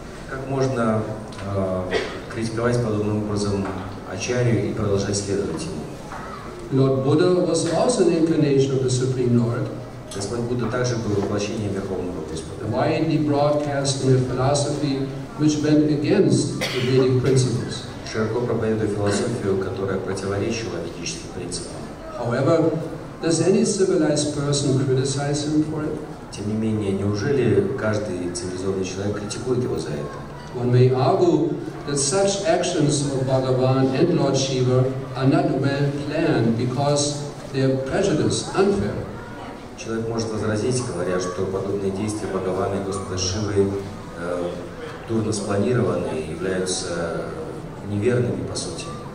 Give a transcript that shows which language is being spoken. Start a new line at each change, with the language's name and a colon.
Russian: Как можно критиковать подобным образом Ачарью и продолжать следовать ему?
English: Lord Buddha was also an incarnation of the Supreme Lord.
Russian: Господь Будда также был воплощением Верховного Господа.
English: Widely broadcast in a philosophy which went against the Vedic principles.
Russian: Широко проповедуя философию, которая противоречила ведическим принципам.
English: However, Does any civilized person criticize him for it?
Russian: Тем не менее, неужели каждый цивилизованный человек критикует его за это?
English: One may argue that such actions of Bhagavan and Lord Shiva are not well planned because they are prejudiced, unfair.
Russian: Человек может возразить, говоря, что подобные действия Бхагавана и Господа Шивы дурно спланированы и являются неверными по сути.